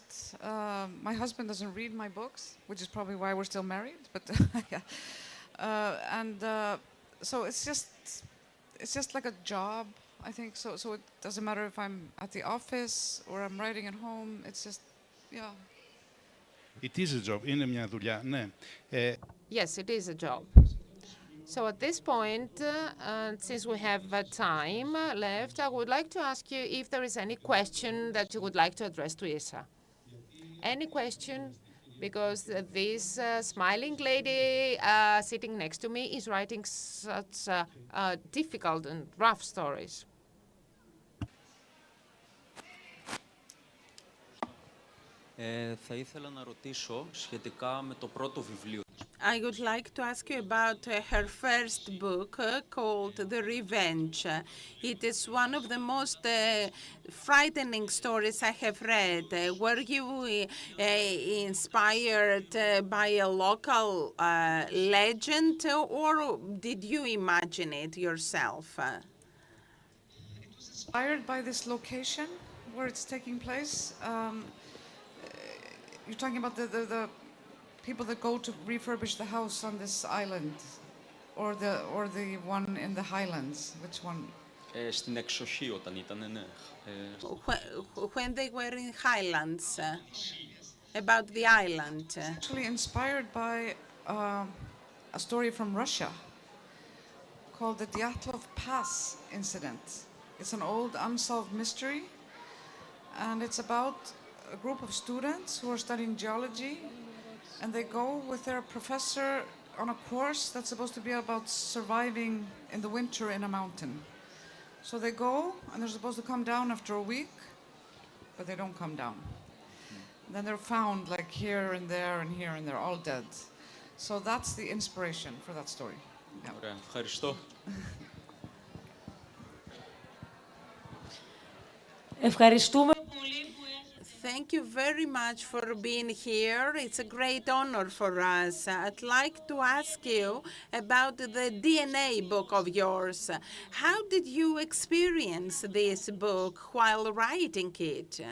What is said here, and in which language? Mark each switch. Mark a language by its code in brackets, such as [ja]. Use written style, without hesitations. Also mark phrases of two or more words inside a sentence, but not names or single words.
[en] My husband doesn't read my books, which is probably why we're still married. But yeah. So it's just like a job, I think. So it doesn't matter if I'm at the office or I'm writing at home. It's just, yeah. It is a job. [el] Είναι μια δουλειά, ναι. [en] Yes, it is a job. So at this point, since we have time left, I would like to ask you if there is any question that you would like to address to Isa. Any question? Because this smiling lady sitting next to me is writing such difficult and rough stories. [el] Θα ήθελα να ρωτήσω σχετικά με το πρώτο βιβλίο. [en] I would like to ask you about her first book called The Revenge. It is one of the most frightening stories I have read. Were you inspired by a local legend or did you imagine it yourself? Inspired by this location where it's taking place. You're talking about the people that go to refurbish the house on this island, or the one in the Highlands. Which one? [el] Στην εξοχή όταν ήταν, ναι. [en] When they were in Highlands, about the island. Actually inspired by a story from Russia called the Dyatlov Pass incident. It's an old unsolved mystery, and it's about a group of students who are studying geology, and they go with their professor on a course that's supposed to be about surviving in the winter in a mountain. So they go, and they're supposed to come down after a week, but they don't come down. Then they're found like here and there and here and they're all dead. So that's the inspiration for that story. Yeah. [el] Ωραία, ευχαριστώ. Ευχαριστούμε. [en] Thank you very much for being here. It's a great honor for us. I'd like to ask you about the DNA book of yours. How did you experience this book while writing it?